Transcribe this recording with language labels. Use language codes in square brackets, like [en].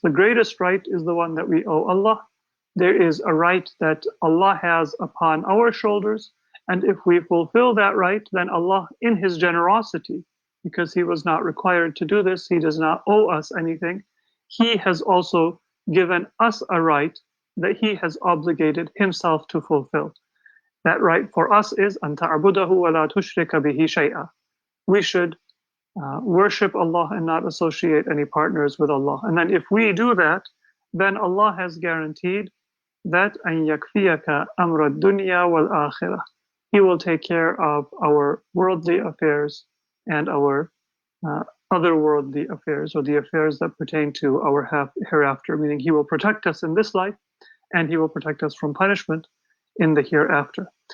[en] The greatest right is the one that we owe Allah. There is a right that Allah has upon our shoulders, and if we fulfill that right, then Allah, in His generosity, because He was not required to do this, He does not owe us anything, He has also given us a right that He has obligated Himself to fulfill. That right for us is [ar] أَن تَعْبُدَهُ وَلَا تُشْرِكَ بِهِ شَيْئًا. [en] We should worship Allah and not associate any partners with Allah. And then if we do that, then Allah has guaranteed that [ar] أَن يَكْفِيَكَ أَمْرَ الدُّنْيَا وَالْآخِرَةِ. [en] He will take care of our worldly affairs and our otherworldly affairs, or the affairs that pertain to our hereafter, meaning He will protect us in this life and He will protect us from punishment in the hereafter.